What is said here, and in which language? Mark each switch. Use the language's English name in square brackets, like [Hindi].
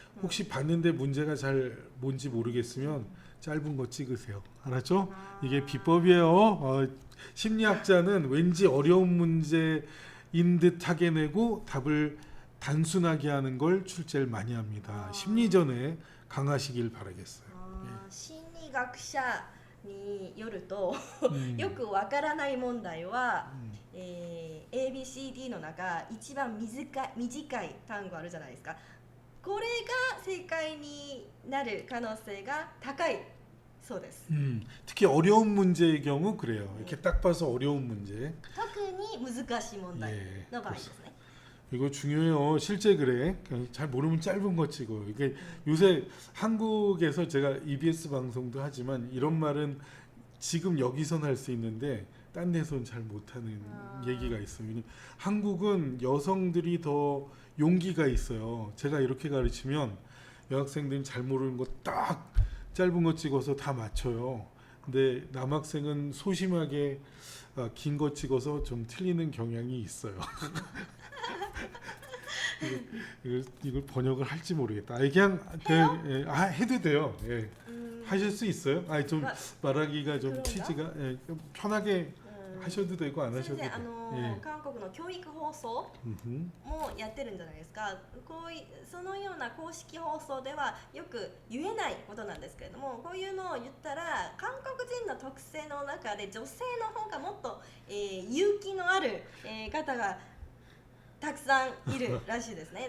[Korean] 혹시 봤는데 문제가 잘 뭔지 모르겠으면 짧은 거 찍으세요. 알았죠? 이게 비법이에요. 심리학자는 왠지 어려운 문제인 듯하게 내고 답을 단순하게 하는 걸 출제를 많이 합니다. 심리전에 강하시길 바라겠어요. [Japanese] 心理学者によるとよくわからない問題は、ABCD の中一番短い単語あるじゃないですか。これが正解になる可能性が高いそうです。 [Korean] 특히 어려운 문제의 경우 그래요. 이렇게 딱 봐서 어려운 문제. [Japanese] 特に難しい問題の場合ですね。 [Korean] 이거 중요해요. 실제 그래. 잘 모르면 짧은 거 찍어. 이게 요새 한국에서 제가 EBS 방송도 하지만 이런 말은 지금 여기선 할 수 있는데 딴 데선 잘 못하는 얘기가 있어요. 한국은 여성들이 더 용기가 있어요. 제가 이렇게 가르치면 여학생들이 잘 모르는 거 딱 짧은 거 찍어서 다 맞춰요. 근데 남학생은 소심하게 긴 거 찍어서 좀 틀리는 경향이 있어요. 이걸 번역을 할지 모르겠다. 그냥 해도 돼요. 예. 하실 수 있어요? 좀 말하기가 좀 취지가 좀 편하게 하셔도 되고 안 하셔도 돼요. [Japanese] 韓国の教育放送もやってるんじゃないですか。そのような公式放送ではよく言えないことなんですけれども、こういうのを言ったら韓国人の特性の中で女性の方がもっと、勇気のある、方がたくさんいるらしいですね。